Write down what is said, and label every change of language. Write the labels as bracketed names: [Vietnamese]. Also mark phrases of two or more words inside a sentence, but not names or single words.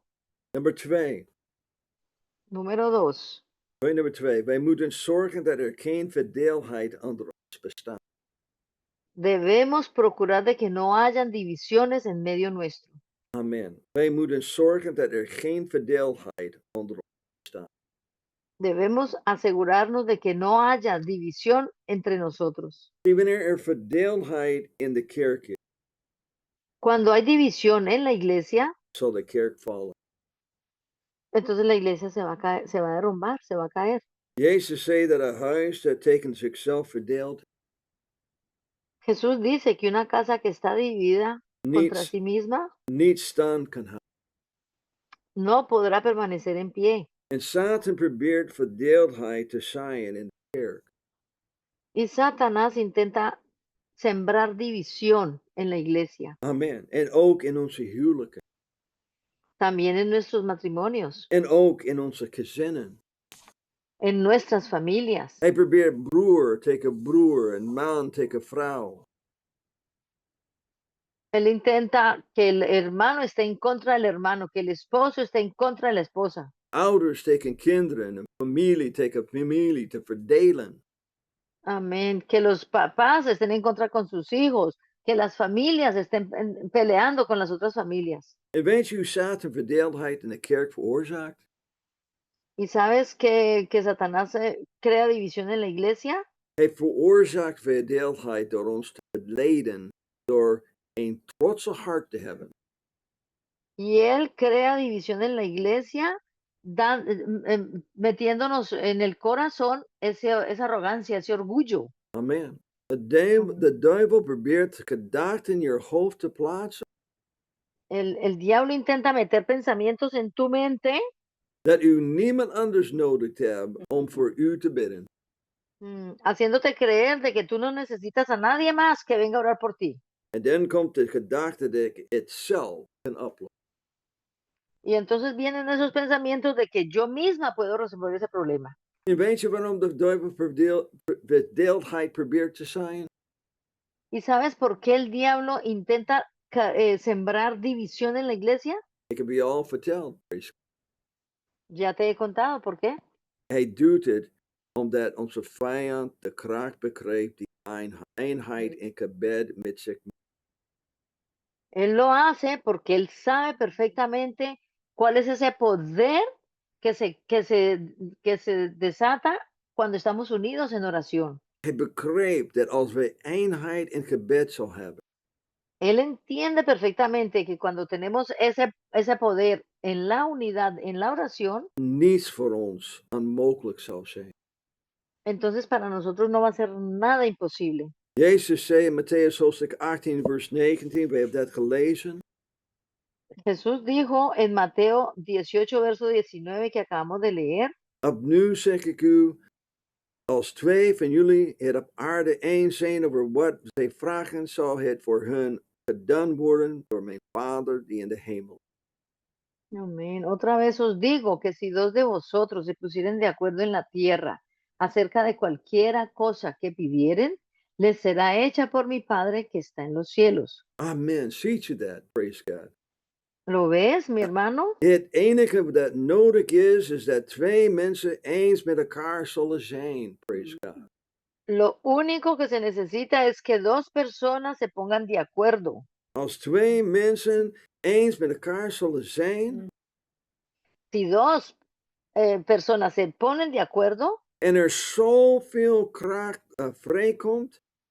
[Dutch] Nummer 2. [Spanish] Número 2. [Dutch] Nummer 2. Wij moeten zorgen dat er geen verdeeldheid onder ons bestaat. [Spanish] Debemos procurar de que no hayan divisiones en medio nuestro. [Dutch] Amen. Wij moeten zorgen dat er geen verdeeldheid onder ons bestaat. [Spanish] Debemos asegurarnos de que no haya división entre nosotros. [Dutch] See, wanneer er verdeeldheid in de kerk is, [Spanish] Cuando hay división en la iglesia, [Dutch] zal de kerk vallen. [Spanish] entonces la iglesia se va a caer, se va a derrumbar, se va a caer. [Dutch] Jezus zei dat een huis dat tegen zichzelf verdeelt, [Spanish] Jesús dice que una casa que está dividida contra [Dutch] niet, [Spanish] sí misma [Dutch] niet stand kan houden. [Spanish] no podrá permanecer en pie. [Dutch] En Satan probeert verdeeldheid te zaaien in de kerk. [Spanish] Y Satanás intenta sembrar división en la iglesia, [Dutch] Amen. En ook in onze huwelijken. [Spanish] también en nuestros matrimonios, [Dutch] En ook in onze gezinnen. [Spanish] en nuestras familias. [Dutch] Hij probeert broer tegen broer en man tegen vrouw. [Spanish] Él intenta que el hermano esté en contra del hermano, que el esposo esté en contra de la esposa. [Dutch] Ouders tegen kinderen en familie tegen familie te verdelen. [Spanish] Amén. Que los papás estén en contra con sus hijos, que las familias estén peleando con las otras familias. [Dutch] En weet je hoe Satan verdeeldheid in de kerk veroorzaakt? [Spanish] ¿Y sabes que Satanás crea división en la iglesia? [Dutch] Hij veroorzaakt verdeeldheid door ons te verleiden, door een trotse hart te hebben. [Spanish] Y él crea división en la iglesia, metiéndonos en el corazón esa arrogancia, ese orgullo. [Dutch] Amen. [Spanish] Amén. [Dutch] De duivel probeert gedachten in je hoofd te plaatsen, [Spanish] El diablo intenta meter pensamientos en tu mente, [Dutch] dat u niemand anders nodig hebt om voor u te bidden. [Spanish] haciéndote creer de que tú no necesitas a nadie más que venga a orar por ti. [Dutch] En dan komt de gedachte dat ik het zelf kan oplossen. [Spanish] Y entonces vienen esos pensamientos de que yo misma puedo resolver ese problema. [Dutch] En weet je waarom de duivel verdeeldheid probeert te zaaien? [Spanish] ¿Y sabes por qué el diablo intenta sembrar división en la iglesia? [Dutch] Ik heb je al verteld. [Spanish] Ya te he contado por qué. [Dutch] Hij doet het omdat onze vijand de kracht begreep die eenheid in gebed met zich. [Spanish] Él lo hace porque él sabe perfectamente cuál es ese poder que se desata cuando estamos unidos en oración. [Dutch] Hij begreep dat als we eenheid in gebed zal hebben, [Spanish] Él entiende perfectamente que cuando tenemos ese poder en la unidad, en la oración, [Dutch] niets voor ons onmogelijk zal zijn. [Spanish] entonces para nosotros no va a ser nada imposible. [Dutch] Jezus zei in Matthäus hoofdstuk 18 vers 19, we hebben dat gelezen. [Spanish] Jesús dijo en Mateo 18, verso 19 que acabamos de leer, [Dutch] Opnieuw zeg ik u, als twee van jullie het op aarde eens zijn over wat zij vragen, zal het voor hun gedaan worden door mijn Vader die in de hemel. [Spanish] amén. Otra vez os digo que si dos de vosotros se pusieren de acuerdo en la tierra acerca de cualquiera cosa que pidieren, les será hecha por mi Padre que está en los cielos. [Dutch] Amen. Ziet je dat? [English] Praise God. [Spanish] ¿Lo ves, mi hermano? [Dutch] Het enige dat nodig is dat twee mensen eens met elkaar zullen zijn. [English] Praise God. [Spanish] Lo único que se necesita es que dos personas se pongan de acuerdo. [Dutch] Als twee mensen eens met elkaar zullen zijn [Spanish] Si dos personas se ponen de acuerdo [Dutch] en er zoveel kracht vrijkomt,